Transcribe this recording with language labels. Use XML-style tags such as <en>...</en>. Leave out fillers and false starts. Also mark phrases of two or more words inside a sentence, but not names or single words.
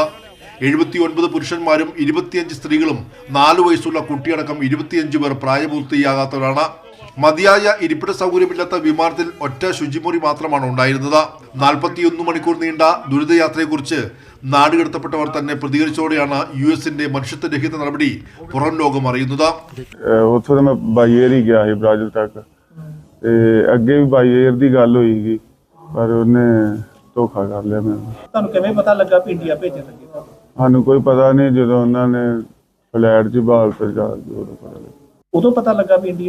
<ml>79 പുരുഷന്മാരും 25 സ്ത്രീകളും 4 വയസ്സുള്ള കുട്ടിയടക്കം 25 പേർ പ്രായപൂർത്തിയാകാത്തവരാണ്. മതിയായ ഇരിപ്പിട സൗകര്യമില്ലാത്ത വിമാനത്തിൽ ഒറ്റ ശുചിമുറി മാത്രമാണ് ഉണ്ടായിരുന്നത്. 41 മണിക്കൂർ നീണ്ട ദുരിതയാത്രയെക്കുറിച്ച് നാടുകടത്തപ്പെട്ടവർ തന്നെ പ്രതികരിച്ചോടെയാണ് യുഎസിന്റെ മനുഷ്യത്വരഹിത നടപടി പുറം ലോകം അറിയുന്നത്.</ml> <pa>ਧੋਖਾ ਕਰ ਲਿਆ ਮੈਨੂੰ। ਤੁਹਾਨੂੰ ਕਿਵੇਂ ਪਤਾ ਲੱਗਾ ਵੀ ਇੰਡੀਆ ਭੇਜਣ ਲੱਗੇ? ਸਾਨੂੰ ਕੋਈ ਪਤਾ ਨਹੀਂ, ਜਦੋਂ ਉਹਨਾਂ ਨੇ ਫਲੈਟ 'ਚ ਬਾਲ ਤੇ ਜਾ ਉਦੋਂ ਪਤਾ ਲੱਗਾ ਵੀ ਇੰਡੀਆ।</pa>